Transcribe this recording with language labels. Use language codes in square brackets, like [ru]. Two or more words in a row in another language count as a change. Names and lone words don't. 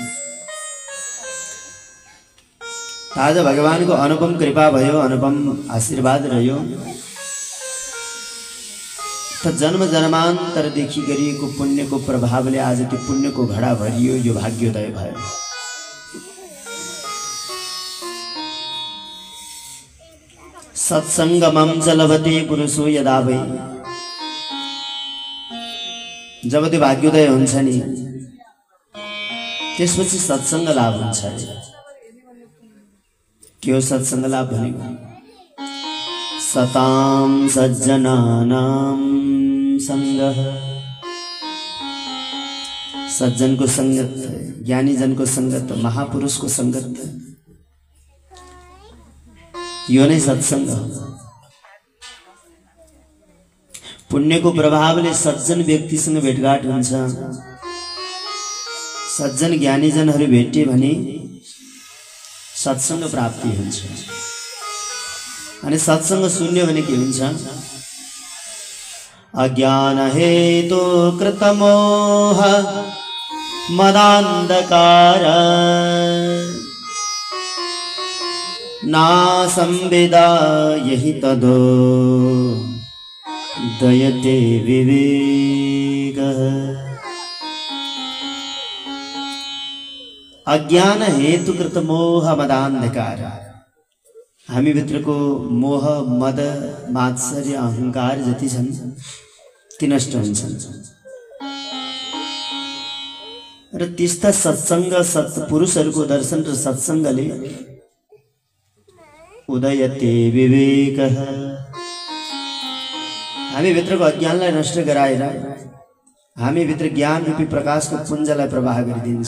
[ne] आज भगवानको अनुपम कृपा भयो, अनुपम आशीर्वाद रह्यो, त जन्म जन्मान्तरदेखि गरिएको पुण्यको प्रभावले आज त्यो पुण्यको घडा भरियो, यो भाग्योदय भयो। [sa] सत्संगमं च लभते पुरुषो यदा वै, [ne] जब त्यो भाग्योदय हुन्छ नि त्यसपछि सत्संग लाभ हुन्छ। के हो सत्संग लाभ भनेको? [sa] सतां सज्जनानां संगः, [ne] सज्जनको संगत, ज्ञानी जनको संगत, महापुरुषको संगत, यो नै सत्संग हो। पुण्यको प्रभावले सज्जन व्यक्तिसँग भेटघाट हुन्छ। सज्जन ज्ञानीजनहरू भेटे भने सत्संग प्राप्ति हुन्छ। अनि सत्संग शून्य भने के हुन्छ? [sa] अज्ञान हेतु कृत मोह मदान्धकार नासं विदाय तदो दयते विवेक। अज्ञान हेतु कृत मोह मदान्धकार, [ne] हामी भित्रको मोह मद मात्सर्य अहंकार जति छन् ती नष्ट हुन्छन् र त्यस्ता सत्संग सत्पुरुषहरूको दर्शन र सत्संगले [sa] उदयते विवेक, [ne] हामी भित्रको अज्ञानलाई नष्ट गराएर हामी भित्र ज्ञान रूपी प्रकाशको पुञ्जलाई प्रवाह गरिदिन्छ।